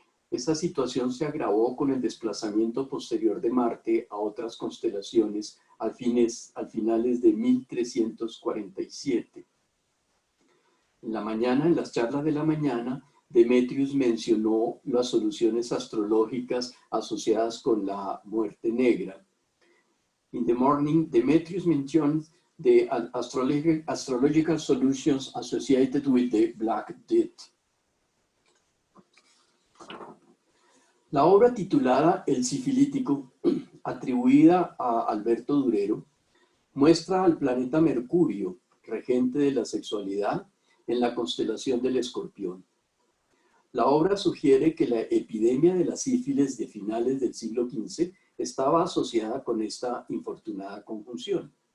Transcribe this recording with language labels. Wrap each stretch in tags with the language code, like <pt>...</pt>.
<es>Esta situación se agravó con el desplazamiento posterior de Marte a otras constelaciones al finales de 1347. En las charlas de la mañana, Demetrius mencionó las soluciones astrológicas asociadas con la muerte negra.</es> <en>In the morning, Demetrius mentioned the astrological solutions associated with the Black Death.</en> <es>La obra titulada El Sifilítico, atribuida a Alberto Durero, muestra al planeta Mercurio, regente de la sexualidad, en la constelación del Escorpión. La obra sugiere que la epidemia de la sífilis de finales del siglo XV estaba asociada con esta infortunada conjunción.</es>